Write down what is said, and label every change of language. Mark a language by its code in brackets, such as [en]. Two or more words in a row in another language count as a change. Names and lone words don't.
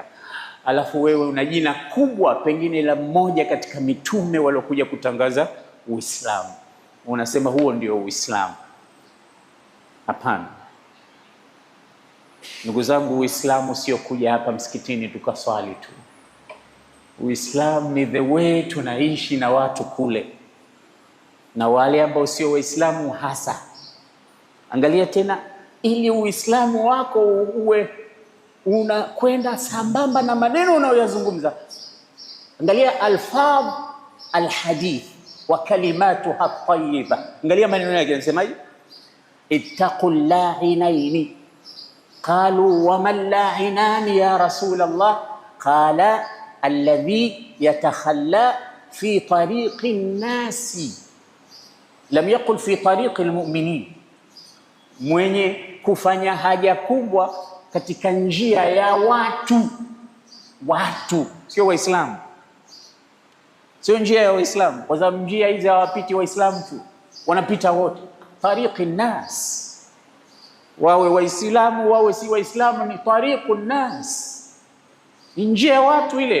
[sw] Alafu wewe una jina kubwa pengine la mmoja katika mitume waliokuja kutangaza Uislamu, unasema huo ndio Uislamu. Hapana ndugu zangu, Uislamu sio kuja hapa msikitini tukaswali tu. Uislamu ni [en] the way [sw] tunaishi na watu kule, na wale ambao sio Waislamu hasa. Angalia tena, ili Uislamu wako uwe unakwenda sambamba na maneno unayoyazungumza. [ar] Angalia ألفاظ الحديث وكلماتها الطيبة. [sw] Angalia maneno yake yanasemaje? [ar] اتقوا اللاعنين. قالوا ومن اللاعنان يا رسول الله? قال الذي يتخلى في طريق الناس لم يقل في طريق المؤمنين, [sw] mwenye kufanya haja kubwa katika njia ya watu, sio Waislamu, sio njia ya Waislamu, kwa sababu njia hizi hawapiti Waislamu tu, wanapita wote. [ar] طريق الناس, [sw] wawe Waislamu wawe si Waislamu, ni [ar] طريق الناس, [sw] ni njia ya watu ile.